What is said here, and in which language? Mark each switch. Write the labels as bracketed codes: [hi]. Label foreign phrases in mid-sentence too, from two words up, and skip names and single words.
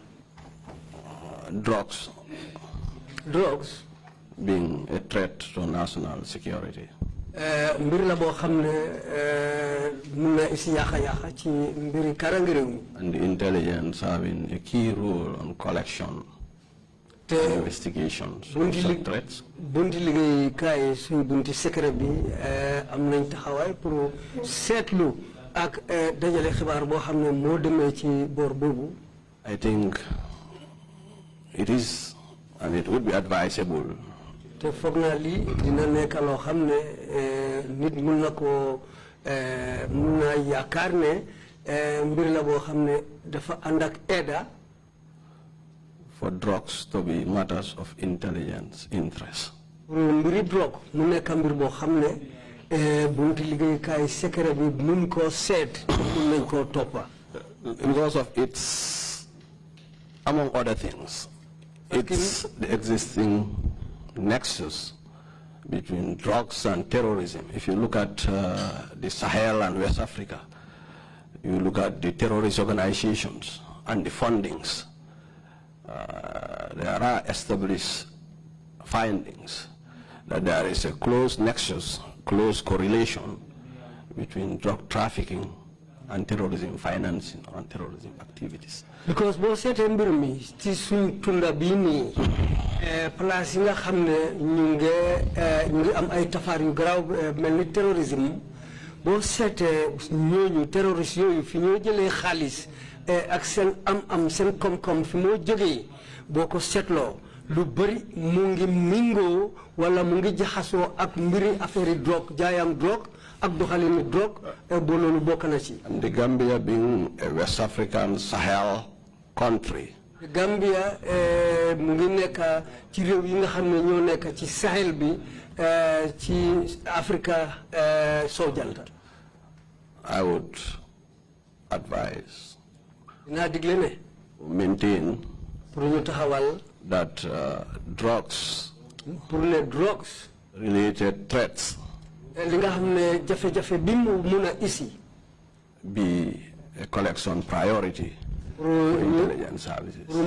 [en] Drugs being a threat to national security. [wo] mbir la boo xam ne mun na isi yaaxa ci mbiri karange réew mi. [en] And the intelligence having a key role on collection and investigations of such threats. [wo] bunti liggéey kaay suñ bunti secret bi am nañ taxawaay pour seetlu ak dajale xibaar boo xam ne moo demee ci boor boobu. [en] I think it is and it would be advisable. [wo] te foog naa lii dina nekk loo xam ne nit mun na koo mun naa yaakaar ne mbir la boo xam ne dafa ànd ak aida. [en] For drugs to be matters of intelligence interest. [wo] pour mbiri drogue mu nekk mbir boo xam ne bunti liggéeykaay secret bi mun koo seet mun nañ koo toppa. [en] Because of its, among other things, it's the existing nexus between drugs and terrorism. If you look at the Sahel and West Africa, you look at the terrorist organizations and the fundings, there are established findings that there is a close nexus, close correlation between drug trafficking and terrorism financing and terrorism activities. [wo] Because boo seetee mbir mi ci suñ tunda bii nii place yi nga xam ne ñu ngi am ay tafaar yu garaaw mel ni terrorisme boo seetee ñooñu terroriste yooyu fi ñoo jëlee xaalis ak seen am seen koom-koom fi moo jógee boo ko seetloo lu bëri mu ngi mingoo wala mu ngi jaxasoo ak mbiri [fr] affaire drogue [wo] jaayam drogue ak doxalinu drogue boo loolu bokk na ci. [en] And the Gambia being a West African Sahel country. [wo] Gambia mu ngi nekk ci réew yi nga xam ne ñoo nekk ci Sahel bi ci Afrique sowu jant. [en] I would advise, maintain that drugs related threats be a collection priority for intelligence services.